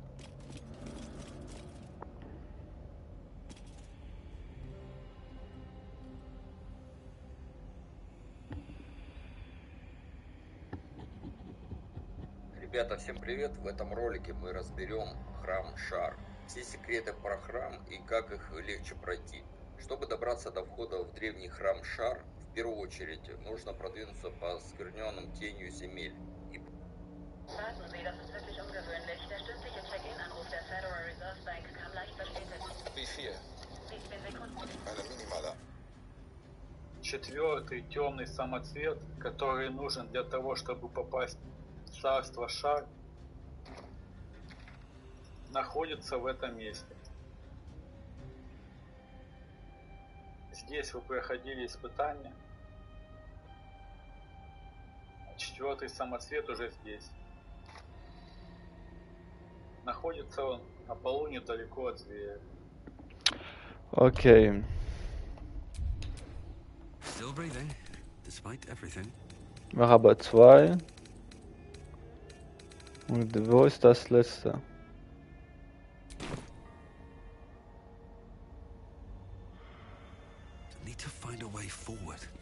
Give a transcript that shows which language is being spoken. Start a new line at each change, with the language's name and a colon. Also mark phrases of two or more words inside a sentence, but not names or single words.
Russian: Ребята, всем привет! В этом ролике мы разберем храм Шар. Все секреты про храм и как их легче пройти. Чтобы добраться до входа в древний храм Шар, в первую очередь нужно продвинуться по скверненным тенью земель.
German: Warten Sie, das ist wirklich ungewöhnlich. Der stündliche Check-in-Anruf der Federal Reserve Bank kam leicht verspätet. Wie viel? 17 Sekunden. Eine Minimale.
Russian: Четвертый темный самоцвет, который нужен для того, чтобы попасть в царство Шар, находится в этом месте. Здесь вы проходили испытания. Четвертый самоцвет уже здесь. Находится он на полу недалеко от зверя.
German: Okay.
English: Still breathing, despite everything.
German: Wir haben 2. Und wo ist das letzte?
English: Need to find a way forward.